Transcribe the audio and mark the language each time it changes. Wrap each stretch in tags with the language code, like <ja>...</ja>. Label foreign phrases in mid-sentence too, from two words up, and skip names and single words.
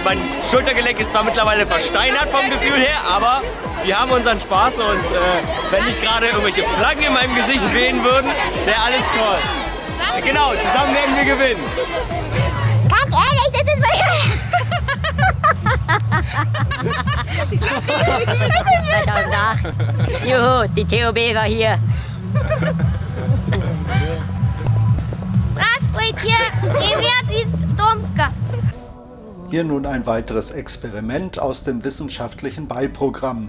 <de>Mein Schultergelenk ist zwar mittlerweile versteinert vom Gefühl her, aber wir haben unseren Spaß und wenn nicht gerade irgendwelche Flaggen in meinem Gesicht wehen würden, wäre alles toll. Genau, zusammen werden wir gewinnen. Ganz ehrlich, das ist meine... Das ist 2008. Juhu, die TOB war hier.</de> <ru>Здравствуйте, привет из Tomska.</ru> <de>Hier nun ein weiteres Experiment aus dem wissenschaftlichen Beiprogramm.</de>